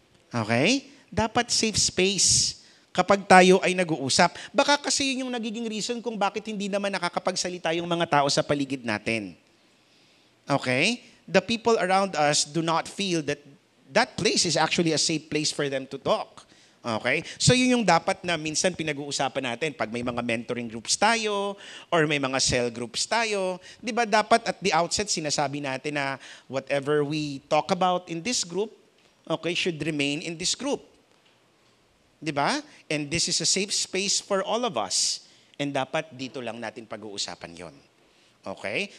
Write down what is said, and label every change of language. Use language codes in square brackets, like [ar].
[tl] Okay? Dapat safe space kapag tayo ay nag-uusap. Baka kasi yun yung nagiging reason kung bakit hindi naman nakakapagsalita yung mga tao sa paligid natin. Okay? [en] The people around us do not feel that that place is actually a safe place for them to talk. Okay? [tl] So yun yung dapat na minsan pinag-uusapan natin pag may mga mentoring groups tayo or may mga cell groups tayo. [en] Di ba dapat at the outset [tl] sinasabi natin na [en] whatever we talk about in this group, okay, should remain in this group. Di ba? And this is a safe space for all of us. And [tl] dapat dito lang natin pag-uusapan yon. [en] Okay?